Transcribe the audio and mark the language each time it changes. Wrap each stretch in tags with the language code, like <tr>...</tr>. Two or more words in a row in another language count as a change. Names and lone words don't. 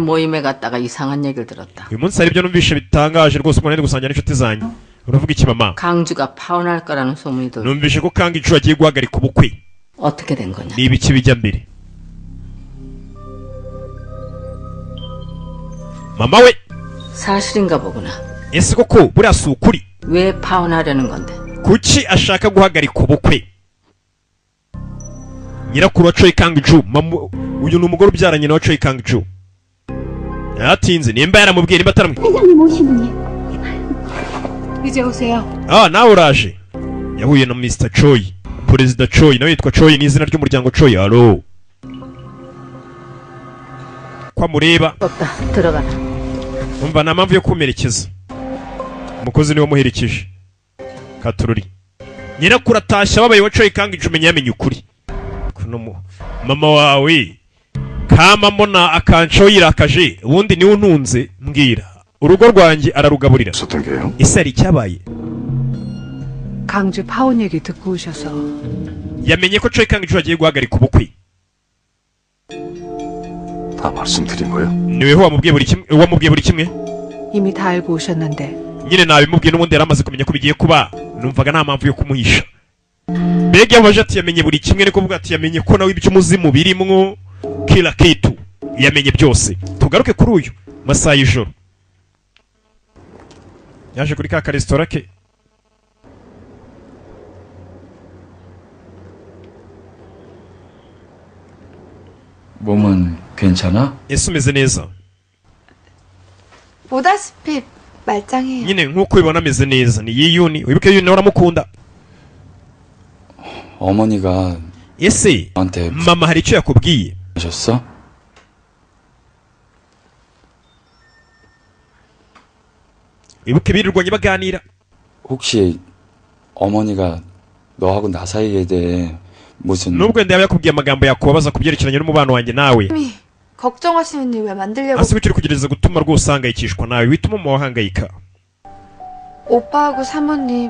<ko>모임에 갔다가 이상한 얘기를 들었다.</ko> <rw>uyu munsi hari ibyo numvishe bitangaje rwose umuntu ari gusangira n'inshuti zanyu uravuga iki mama</rw> <ko>강주가 파혼할 거라는 소문이 돌.</ko> <rw>numvishe ko kanga icu agiye guhagarika ubukwe</rw> <ko>어떻게 된 거냐?</ko> <rw>ni ibiki bijya mbere mama we</rw> <ko>사실인가 보구나.</ko> <rw>ese koko buriya si ukuri?</rw> <ko>왜 파혼하려는 건데?</ko> <rw>kuki ashaka guhagarika ubukwe? nyirakuru wa Choi Kang-ju, uyu ni umugore ubyaranye na wa Choi Kang-ju. yatinze nimba yaramubwiye nimba ataramubwiye.</rw> <ko>회장님 오시느니. 이제 오세요.</ko> <rw>nawe uraje. yahuye na Mr. Choi, perezida Choi, nawe yitwa Choi, ni izina ry'umuryango Choi. Alo, kwa mureba</rw> <ko>없다. 들어가라.</ko> <rw>umva nta mpamvu yo kumerekeza, umukozi niwe wamuherekeje. katururi nyirakuru atashye ababaye wa Choi Kang-ju, umenya yamenye ukuri. kuno mama wawe kama mbona akancaho yirakaje, ubundi niwe untunze, mbwira urugo rwanjye ararugaburira.</rw> <ko>있었던 게요?</ko> <rw>ese hari icyabaye?</rw> <ko>강주 파혼 얘기 듣고 오셔서</ko> <rw>yamenye ko Choi Kang-ju agiye guhagarika ubukwe.</rw> <ko>다 말씀드린 거예요?</ko> <rw>niweho wamubwiye buri kimwe?</rw> <ko>이미 다 알고 오셨는데</ko> <rw>nyine nabimubwiye, n'ubundi yari amaze kumenya ko bigiye kuba, numvaga nta mpamvu yo kumuhisha. mbega yabaje ati yamenye buri kimwe, ni kuvuga ati yamenye ko nawe iby'umuzimu birimwo</rw> <sw>kila kitu,</sw> <rw>yamenye byose. tugaruke kuri uyu masaha y'ijoro, yaje kuri ka karesitora ke.</rw> <ko>몸은 괜찮아?</ko> <rw>ese umeze neza?</rw> <ko>보다시피 말짱해요.</ko> <rw>nyine nk'uko ubibona ameze neza. ni yiyuni, wibuke yuni nawe uramukunda.</rw> <ko>어머니가</ko> <rw>ese</rw> <ko>너한테</ko> <rw>mama hari icyo yakubwiye?</rw> <ko>하셨어?</ko> <rw>wibuke birirwanye baganira.</rw> <ko>혹시 어머니가 너하고 나 사이에 대해 무슨</ko> <rw>nubwo wenda yaba yakubwiye amagambo yakubabaza ku byerekeranye n'umubano wanjye nawe,</rw> <ko>미 걱정하시는 일 왜 만들려고?</ko> <rw>hasi bikiri kugerageza gutuma rwose uhangayikishwa nawe, wituma mama wahangayika.</rw> <ko>오빠하고 사모님,</ko>